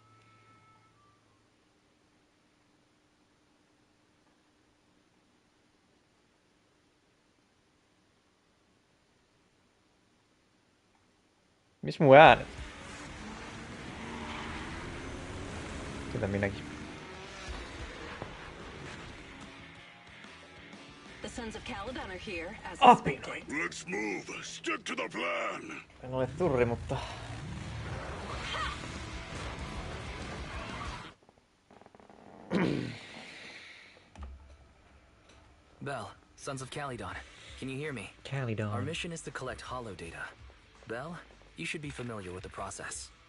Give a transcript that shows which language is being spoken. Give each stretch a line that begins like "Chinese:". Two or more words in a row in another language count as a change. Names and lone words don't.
Finnish: Miss mun äänet? Sitä minäkin.
English: The Sons of Caledon are here, as
Finnish: Apinoid!
English: Let's move. Stick to the plan.
Finnish: En ole turri, mutta...
English: Belle, Sons of Caledon, can you hear me? Caledon. Our mission is to collect hollow data. Belle, you should be familiar with the process.